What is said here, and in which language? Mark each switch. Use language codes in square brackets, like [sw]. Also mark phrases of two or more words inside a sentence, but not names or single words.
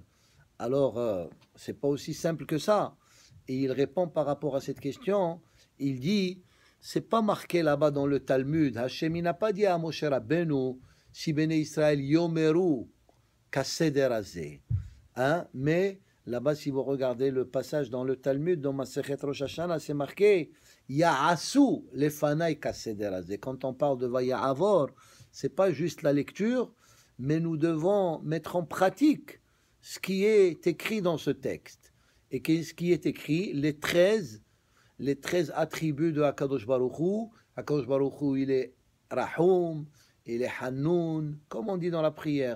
[fr] Alors, c'est pas aussi simple que ça. Et il répond par rapport à cette question, il dit, c'est pas marqué là-bas dans le Talmud, Hashem, il n'a pas dit à Moshe Rabbeinu, si Béné Israël [he] יאמרו כסדר הזה. [fr] Mais là-bas, si vous regardez le passage dans le Talmud, dans Masechet Rosh Hashanah, c'est marqué [he] יעשו לפני כסדר הזה. [fr] Quand on parle de Vaya'avor, c'est pas juste la lecture, mais nous devons mettre en pratique ce qui est écrit dans ce texte. Et qu'est-ce qui est écrit? Les 13 attributs de HaKadosh Baruch Hu. HaKadosh Baruch Hu, il est Rahum, il est Hanoun, comme on dit dans la prière.